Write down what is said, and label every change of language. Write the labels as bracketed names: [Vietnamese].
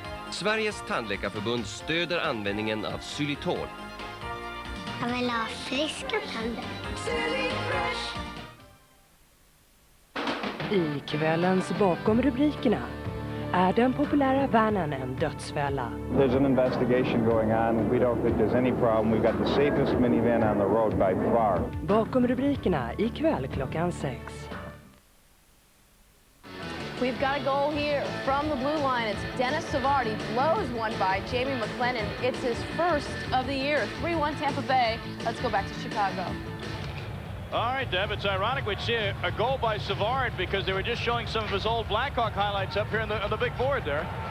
[Swedish] Sveriges tandläkarförbund stöder användningen av xylitol. Jag vill ha friska tänder. I kvällens bakom rubrikerna är den populära vanen en dödsfälla. [English] There's an investigation going on. We don't think there's any problem. We've got the safest minivan on the road by far. [Swedish] Bakom rubrikerna ikväll klockan 6. [English] We've got a goal here from the blue line. It's Dennis Savard. He blows one by Jamie McLennan. It's his first of the year. 3-1 Tampa Bay. Let's go back to Chicago. All right, Deb, it's ironic we'd see a goal by Savard because they were just showing some of his old Blackhawk highlights up here on the big board there.